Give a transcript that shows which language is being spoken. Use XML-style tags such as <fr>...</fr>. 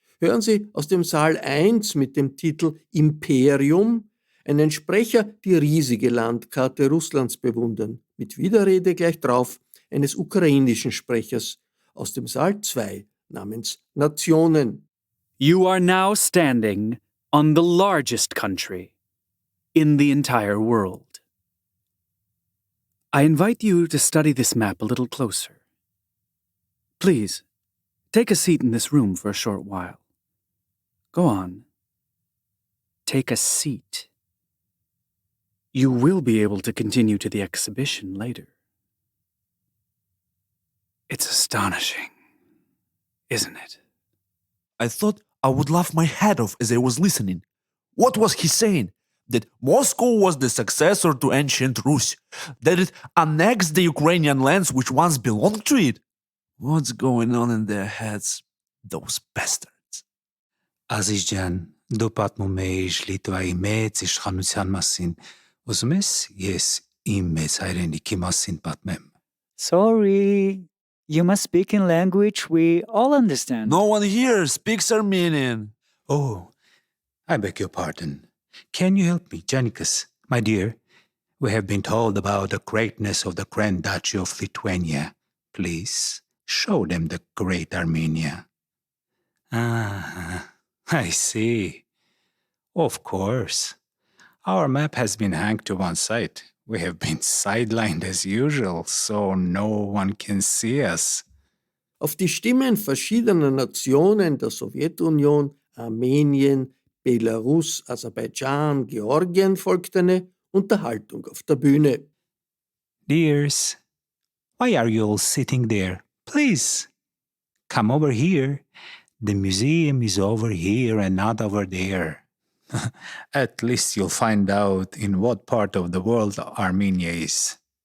<de>Hören Sie aus dem Saal 1 mit dem Titel Imperium einen Sprecher die riesige Landkarte Russlands bewundern, mit Widerrede gleich drauf eines ukrainischen Sprechers aus dem Saal 2 namens Nationen.</de> <en>You are now standing on the largest country in the entire world. I invite you to study this map a little closer. Please, take a seat in this room for a short while. Go on. Take a seat. You will be able to continue to the exhibition later. It's astonishing, isn't it? I thought I would laugh my head off as I was listening. What was he saying? That Moscow was the successor to ancient Rus? That it annexed the Ukrainian lands which once belonged to it? What's going on in their heads? Those bastards.</en> <hy>Azizjan, դուպատ մոմեիշ Լիտվայի մեծ իշխանության մասին, ուզում ես ես իմ մեծ հայրենիքի մասին պատմեմ։</hy> <en>Sorry, you must speak in language we all understand. No one here speaks Armenian. Oh, I beg your pardon. Can you help me, Janikas? My dear, we have been told about the greatness of the Grand Duchy of Lithuania. Please, show them the great Armenia. Ah, I see. Of course. Our map has been hanged to one side. We have been sidelined as usual, so no one can see us.</en> <de>Auf die Stimmen verschiedener Nationen der Sowjetunion, Armenien, Belarus, Aserbaidschan, Georgien folgt eine Unterhaltung auf der Bühne.</de> <en>Dears, why are you all sitting there? Please, come over here. The museum is over here and not over there. At least you'll find out in what part of the world Armenia is.</en>